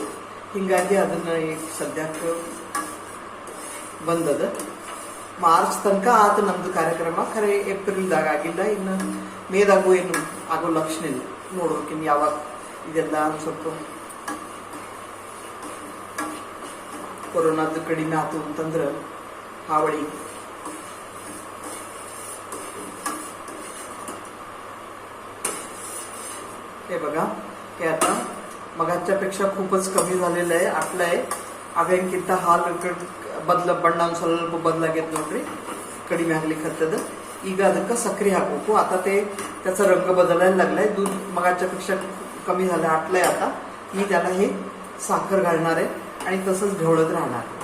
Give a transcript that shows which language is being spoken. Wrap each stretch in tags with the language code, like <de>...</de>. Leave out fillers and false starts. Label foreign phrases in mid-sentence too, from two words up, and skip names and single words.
<kn>ಹಿಂಗಾಗಿ ಅದನ್ನ ಈಗ ಸದ್ಯಕ್ಕೆ ಬಂದದ. ಮಾರ್ಚ್ ತನಕ ಆತ ನಮ್ದು ಕಾರ್ಯಕ್ರಮ. ಖರೆ ಏಪ್ರಿಲ್ದಾಗ ಆಗಿಲ್ಲ, ಇನ್ನು ಮೇದಾಗೂ ಏನು ಆಗೋ ಲಕ್ಷಣ ಇಲ್ಲ. ನೋಡ್ಬೇಕಿನ್ನು ಯಾವಾಗ ಇದೆಲ್ಲ ಸ್ವಲ್ಪ ಕೊರೋನಾದ ಕಡಿಮೆ ಆತು ಅಂತಂದ್ರೆ हावडी.</kn> <mr>हे बघा हे आता मगाच्यापेक्षा खूपच कमी झालेलं आहे, आटलं आहे.</mr> <kn>ಅವೇನ್ಕಿಂತ ಹಾಲು ಬಣ್ಣ ಒಂದು ಸ್ವಲ್ಪ ಬದಲಾಗೈತೆ ನೋಡ್ರಿ, ಕಡಿಮೆ ಆಗ್ಲಿಕ್ಕೆ ಹತ್ತದ. ಈಗ ಅದಕ್ಕೆ ಸಕ್ಕರಿ ಹಾಕು.</kn> <mr>आता त्याचा रंग बदलायला लागलाय. दूध मगाच्यापेक्षा कमी झालं, आटलंय. आता मी त्याला हे साखर घालणार आहे आणि तसंच ढवळत राहणार.</mr>